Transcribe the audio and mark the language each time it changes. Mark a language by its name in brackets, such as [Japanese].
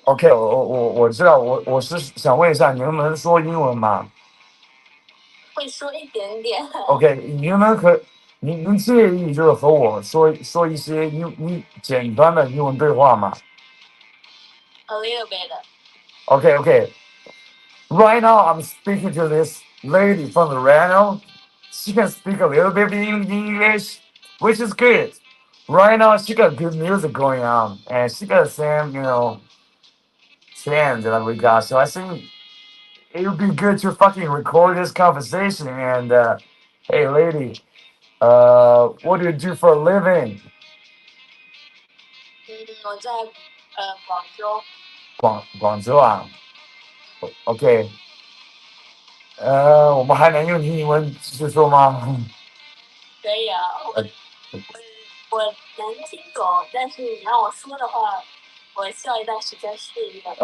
[Chinese] OK， 我知道，我是想问一下，你能不能说英文吗？会说一点点。 OK，你您介意就是和我说一些简单的英文对话吗 [English] A little bit. ？Okay. Right now, I'm speaking to this lady from the Reno. She can speak a little bit in English, which is good. Right now, she got good music going on, and she got the same, trend that we got. So I think it would be good to fucking record this conversation. And hey, lady, what do you do for a living? [Chinese] 我在广州。广州啊，OK，我们还能用英文继续说吗？可以啊，我能听懂，但是你让我说的话，我需要一段时间适应的。